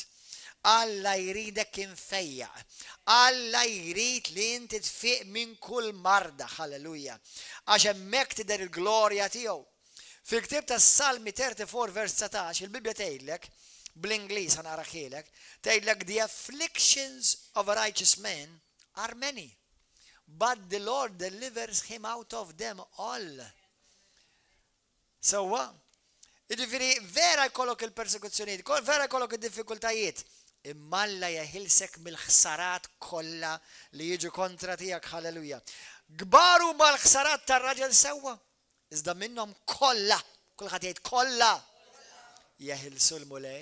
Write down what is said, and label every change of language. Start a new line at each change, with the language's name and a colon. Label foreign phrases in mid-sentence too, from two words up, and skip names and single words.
Maltese: Alla jridek infejja. Alla jrid li inti tfiq minn kull marda. Halleluja. Għax hemmhekk tidher il-glorja tiegħu. Fil-ktib tas-Salmi 34 vers 19, il-Bibja tgħidlek, bl-Ingliż ħanaraħilek, tgħidlek
English: the afflictions of a righteous man are many, but the Lord delivers him out of them all.
Maltese: Sewwa, jiġifieri vera jkollok il-persekuzzjonijiet, vera jkollok id-diffikultajiet, imma Alla jeħilsek mill-ħsarat kollha li jiġu kontra tiegħek, halleluja. Kbar huma l-ħsarat tar-raġel sewwa. Iżda minnhom kollha, kulħadd jgħid kollha jeħilsu l-mulej.